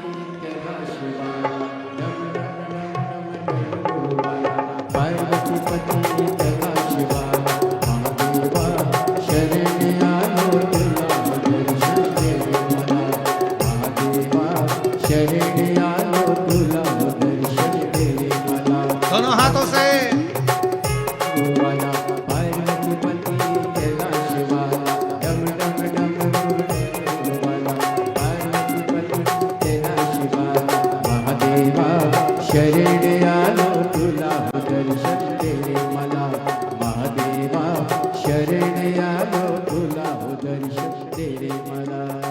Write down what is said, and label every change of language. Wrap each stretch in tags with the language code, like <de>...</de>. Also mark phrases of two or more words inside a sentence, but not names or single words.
<hi>कैलाश वाला, डम डम डम डम डमरू वाला पार्वती पति कैलाश वाला,</hi> <mr>महादेवा शरण आलो तुला</mr> <hi>दर्शन देने वाला,</hi> <mr>महादेवा शरण आलो तुला</mr> <hi>दर्शन देने वाला। दोनों हाथों से वाला पार्वती पति कैलाश वाला, डम डम डमरू वाला पार्वती पति कैलाश वाला,</hi> <mr>महादेवा शरण आलो तुला</mr> <hi>दर्शन देने मला,</hi> <mr>महादेवा शरण आलो तुला</mr> <hi>दर्शन देने मला।</hi>